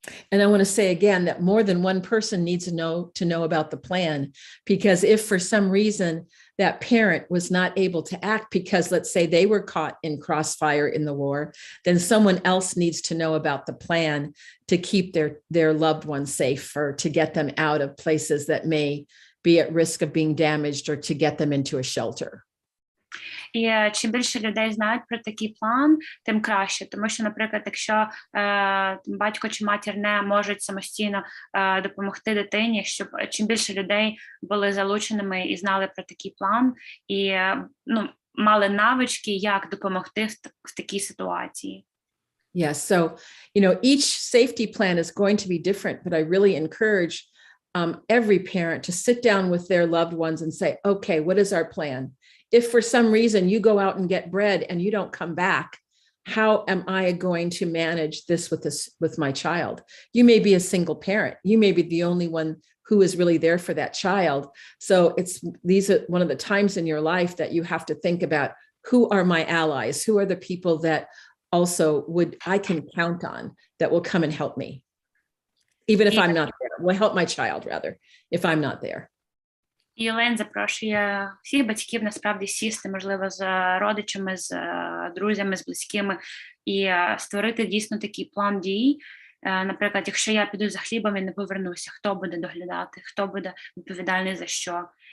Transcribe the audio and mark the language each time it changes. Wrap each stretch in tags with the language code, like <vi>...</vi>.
<en>And I want to say again that more than one person needs to know about the plan, because if for some reason that parent was not able to act because, let's say, they were caught in crossfire in the war, then someone else needs to know about the plan to keep their loved ones safe, or to get them out of places that may be at risk of being damaged, or to get them into a shelter.</en> <uk>І чим більше людей знають про такий план, тим краще. Тому що, наприклад, якщо батько чи матір не можуть самостійно допомогти дитині, щоб чим більше людей були залученими і знали про такий план, і мали навички, як допомогти в такій ситуації.</uk> <en>Yes, so, each safety plan is going to be different, but I really encourage every parent to sit down with their loved ones and say, okay, what is our plan? If for some reason you go out and get bread and you don't come back, how am I going to manage this with my child? You may be a single parent. You may be the only one who is really there for that child. So these are one of the times in your life that you have to think about, who are my allies? Who are the people that also I can count on that will come and help me? Even if I'm not there, will help my child rather, if I'm not there.</en> <uk>І Елейн запрошує всіх батьків насправді сісти, можливо, з родичами, з друзями, з близькими, і створити дійсно такий план дій. Наприклад, якщо я піду за хлібом і не повернуся, хто буде доглядати, хто буде відповідальний за що.</uk>